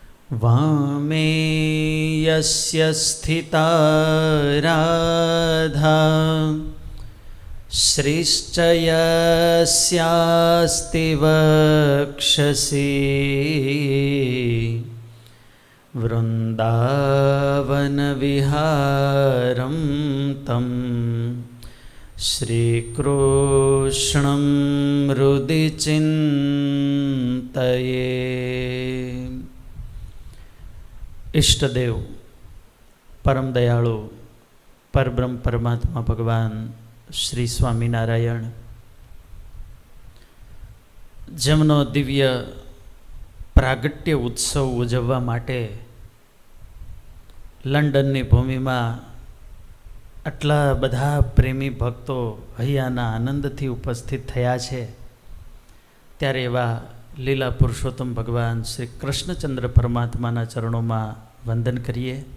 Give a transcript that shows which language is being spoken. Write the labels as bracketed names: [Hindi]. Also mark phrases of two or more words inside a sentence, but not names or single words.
[Sanskrit] वामे यस्य स्थिता राधा श्रीश्च यस्यास्ति वक्षसि वृन्दावनविहारं तं श्रीकृष्णं हृदि चिन्तये। [Gujarati] ઇષ્ટદેવ પરમ દયાળુ પરબ્રહ્મ પરમાત્મા ભગવાન શ્રી સ્વામીનારાયણ જેમનો દિવ્ય પ્રાગટ્ય ઉત્સવ ઉજવવા માટે લંડનની ભૂમિમાં આટલા બધા પ્રેમી ભક્તો હૈયાના આનંદથી ઉપસ્થિત થયા છે, ત્યારે એવા લીલા પુરુષોત્તમ ભગવાન શ્રી કૃષ્ણચંદ્ર પરમાત્માના ચરણોમાં વંદન કરીએ.